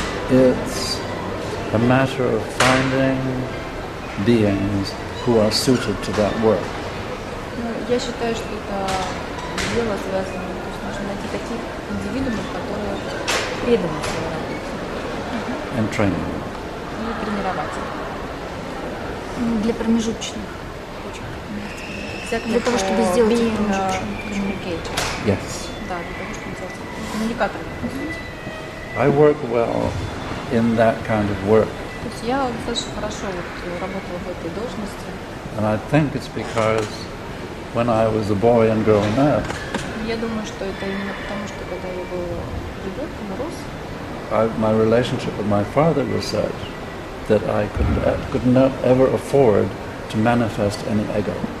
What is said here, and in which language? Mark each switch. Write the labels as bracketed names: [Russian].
[English] It's a matter of finding beings who are suited to that work. [Russian] Я считаю, что это дело связано, то есть нужно найти таких индивидуумов, которые преданы своей работе. [English] And training. [Russian] И тренировать их. Для промежуточных точек. Для того, чтобы сделать [English] communicator. Yes. [Russian] Да, для того, чтобы сделать коммуникатором. [English] I work well in that kind of work. [Russian] То есть я достаточно хорошо работала в этой должности. [English] And I think it's because when I was a boy and growing up, [Russian] я думаю, что это именно потому, что когда я был ребенком и рос, [English] my relationship with my father was such that I could not ever afford to manifest any ego.